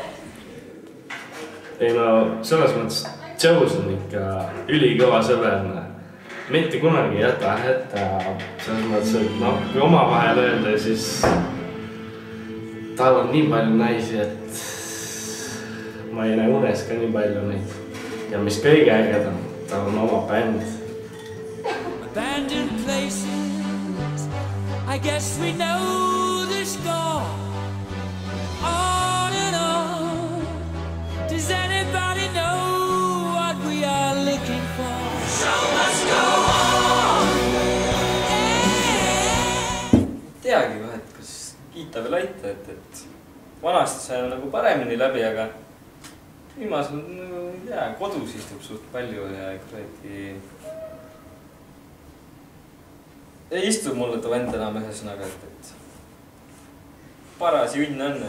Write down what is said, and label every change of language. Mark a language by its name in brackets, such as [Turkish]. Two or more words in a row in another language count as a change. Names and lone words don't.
[Estonian] Ei no, selles mõttes Zeus on ikka ülikõva sõber. Mitte kunagi ei jäta hätta. Selles mõttes, et noh, kui omavahel öelda, siis tal on nii palju naisi, et ma ei näe unes ka nii palju neid. Ja mis kõige ägedam, tal on oma bänd. [English] Abandoned places, I guess we know the score. On and on, does anybody know what we are looking for? Show must go on. [Estonian] Teagi vahet, kas kiita või laita, et vanasti sai nagu paremini läbi, aga viimasel, ei tea, kodus istub suht palju ja kuradi ei istu mulle too vend enam ühesõnaga, et parasi õnn on,